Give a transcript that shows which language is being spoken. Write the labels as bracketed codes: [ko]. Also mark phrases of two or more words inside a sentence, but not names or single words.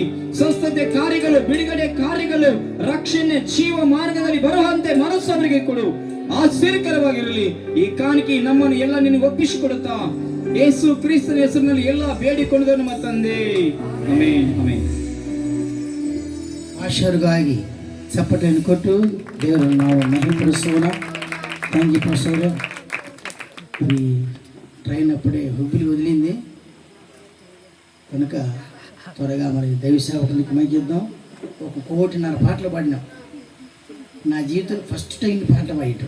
[kn] ಸ್ವಸ್ಥತೆ ಕಾರ್ಯಗಳು, ಬಿಡುಗಡೆ ಕಾರ್ಯಗಳು, ರಕ್ಷಣೆ, ಜೀವ ಮಾರ್ಗದಲ್ಲಿ ಬರುವಂತೆ ಮನಸ್ಸು ಅವರಿಗೆ ಕೊಡು. ಆಶ್ಚರ್ಯಕರವಾಗಿರಲಿ. ಈ ಕಾಣಿಕೆ ನಮ್ಮನ್ನು ಎಲ್ಲ ನಿನಗೆ ಒಪ್ಪಿಸಿಕೊಡುತ್ತಾ ಯೇಸು ಕ್ರಿಸ್ತನ ಹೆಸರಿನಲ್ಲಿ ಎಲ್ಲ ಬೇಡಿಕೊಳ್ಳುವುದು ನಮ್ಮ ತಂದೆ. ಆಮೆನ್, ಆಮೆನ್. ಆಶೀರ್ವಾದವಾಗಿ ಚಪ್ಪಟೆಯನ್ನು ಕೊಟ್ಟು ದೇವರನ್ನು ನಾವು మహిమపరుస్తున్న. [en] thank you pastor. [te] మరి ట్రైన్ అప్పుడే హుబ్బులి వదిలింది కనుక త్వరగా మరి దైవ సేవకునికి మైకిద్దాం. 1.5 పాటలు పాడినాం. నా జీవితంలో [en] first time [te] ఇన్ని పాటలు పాడటం.